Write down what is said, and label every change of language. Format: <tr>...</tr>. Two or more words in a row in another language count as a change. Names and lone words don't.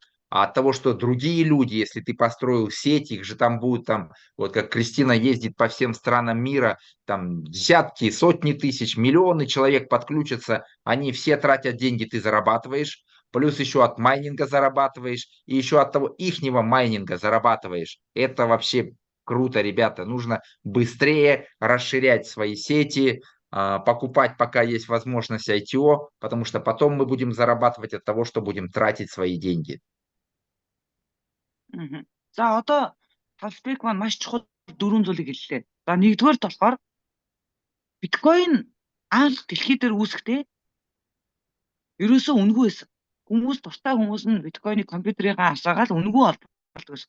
<ru>А от того, что другие люди, если ты построил сеть, их же там будут, там, вот как Кристина ездит по всем странам мира, там десятки, сотни тысяч, миллионы человек подключатся, они все тратят деньги, ты зарабатываешь, плюс еще от майнинга зарабатываешь, и еще от того ихнего майнинга зарабатываешь. Это вообще круто, ребята. Нужно быстрее расширять свои сети, покупать, пока есть возможность ITO, потому что потом мы будем зарабатывать от того, что будем тратить свои деньги.</ru> <mn>За одоо Тавсбек маань маш чухал дөрвөн зүйлийг хэллээ. За нэгдүгээрт болохоор биткойн анх дэлхий дээр үүсэхдээ ерөөсөө үнэгүй байсан. Тустай хүмүүс нь биткойныг компьютерийнхаа асаагаад үнэгүй олборлдог байсан.</mn>